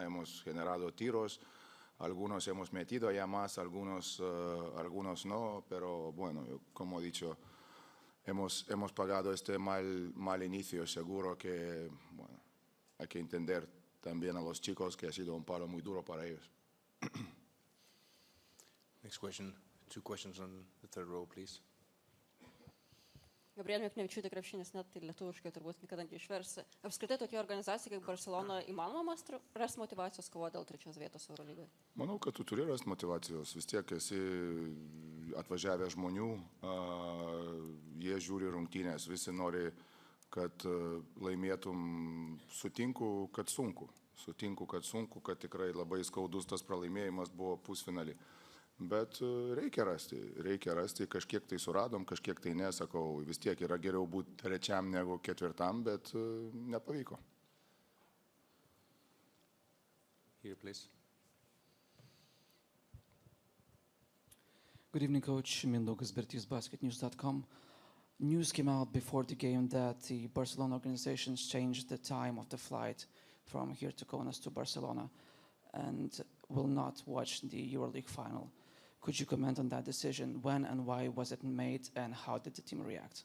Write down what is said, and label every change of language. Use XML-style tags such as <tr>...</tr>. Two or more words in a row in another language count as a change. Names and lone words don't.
<es>Hemos generado tiros, algunos hemos metido ya más, algunos no, pero bueno, como he dicho, hemos pagado este mal inicio. Seguro que bueno, hay que entender también a los chicos que ha sido un palo muy duro para ellos.</es> <en>Next question, two questions on the third row, please.</en> <lt>Gabrielė Miknevičiūtė, krepšinis net tai lietuviškai turbūt niekada neišversi. Apskritai tokia organizacija kaip Barcelona įmanoma rasti motivacijos kovoti dėl trečios vietos Eurolygoje? Manau, kad tu turi rasti motivacijos. Vis tiek esi atvažiavę žmonių, jie žiūri rungtynės, visi nori, kad laimėtum. Sutinku, kad sunku, kad tikrai labai skaudus tas pralaimėjimas buvo pusfinalį. Bet reikia rasti, kažkiek tai suradom, kažkiek tai nesakau, vis tiek yra geriau būti trečiam negu ketvirtam, bet nepavyko.</lt> <en>Here, please. Good evening, Coach. Mindaugas Bertys, basketnews.com. News came out before the game that the Barcelona organization changed the time of the flight from here to Kaunas to Barcelona and will not watch the EuroLeague final. Could you comment on that decision? When and why was it made, and how did the team react?</en>